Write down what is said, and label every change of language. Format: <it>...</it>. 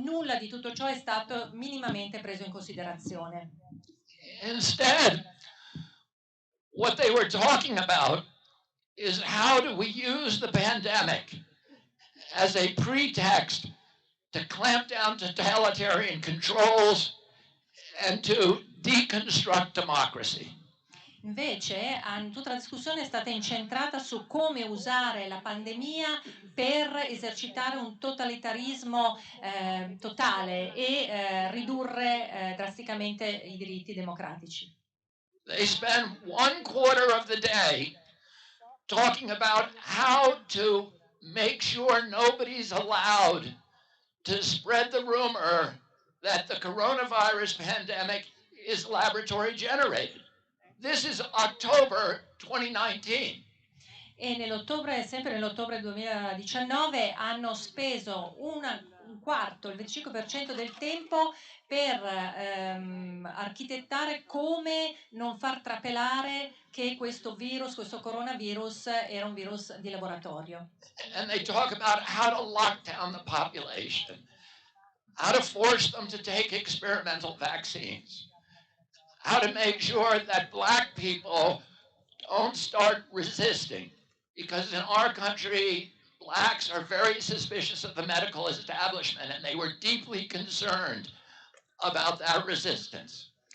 <it>Nulla di tutto ciò è stato minimamente preso in considerazione.</it> <en>Instead, what they were talking about is how do we use the pandemic as a pretext to clamp down totalitarian controls and to deconstruct democracy.</en> <it>Invece, tutta la discussione è stata incentrata su come usare la pandemia per esercitare un totalitarismo totale e ridurre drasticamente i diritti democratici.</it> <en>They spend 1/4 of the day talking about how to make sure nobody's allowed to spread the rumor that the coronavirus pandemic is laboratory generated. This is October 2019.</en> <it>E sempre nell'ottobre 2019 hanno speso un un quarto, il 25% del tempo per architettare come non far trapelare che questo virus, questo coronavirus era un virus di laboratorio.</it> <en>And they talk about how to lock down the population, how to force them to take experimental vaccines, how to make sure that black people don't start resisting. Because in our country, blacks are very suspicious of the medical establishment, and they were deeply concerned about that resistance.</en>